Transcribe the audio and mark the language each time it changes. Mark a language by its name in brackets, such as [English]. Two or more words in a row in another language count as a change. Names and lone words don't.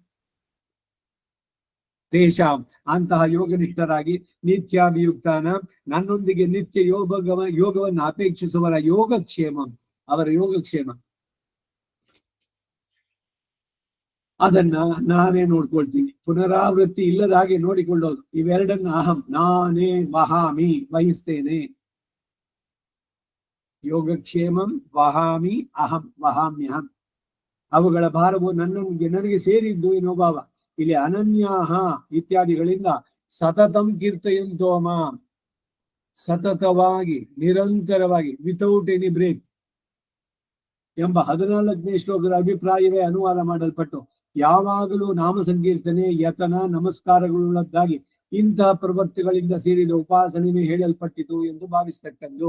[Kannada] ದೇಶ ಅಂತಹ ಯೋಗನಿಷ್ಠರಾಗಿ ನಿತ್ಯಾಭಿಯುಕ್ತಾನ, ನನ್ನೊಂದಿಗೆ ನಿತ್ಯ ಯೋಗವನ್ನು ಅಪೇಕ್ಷಿಸುವರ ಯೋಗಕ್ಷೇಮ, ಅವರ ಯೋಗಕ್ಷೇಮ ಅದನ್ನ ನಾನೇ ನೋಡ್ಕೊಳ್ತೀನಿ. ಪುನರಾವೃತ್ತಿ ಇಲ್ಲದ ಹಾಗೆ ನೋಡಿಕೊಳ್ಳೋದು. ಇವೆರಡನ್ನ ಅಹಂ, ನಾನೇ ವಹಾಮಿ, ವಹಿಸ್ತೇನೆ. [Sanskrit] ಯೋಗಕ್ಷೇಮಂ ವಹಾಮಿ, ಅಹಂ ವಹಾಮ್ಯಹಂ. [Kannada] ಅವುಗಳ ಭಾರವು ನನಗೆ ಸೇರಿದ್ದು ಎನ್ನುವ ಭಾವ. ಇಲ್ಲಿ ಅನನ್ಯಾಹ ಇತ್ಯಾದಿಗಳಿಂದ [Sanskrit] ಸತತಂ ಕೀರ್ತಯಂತೋ ಮಾಂ, [Kannada] ಸತತವಾಗಿ ನಿರಂತರವಾಗಿ, [English] without any break [Kannada] ಎಂಬ 14ನೇ ಶ್ಲೋಕದ ಅಭಿಪ್ರಾಯವೇ ಅನುವಾದ ಮಾಡಲ್ಪಟ್ಟು, ಯಾವಾಗಲೂ ನಾಮ ಸಂಕೀರ್ತನೆ, ಯತನ, ನಮಸ್ಕಾರಗಳುಳ್ಳದ್ದಾಗಿ ಇಂತಹ ಪ್ರವೃತ್ತಿಗಳಿಂದ ಸೇರಿದ ಉಪಾಸನೆಯೇ ಹೇಳಲ್ಪಟ್ಟಿತು ಎಂದು ಭಾವಿಸ್ತಕ್ಕದ್ದು.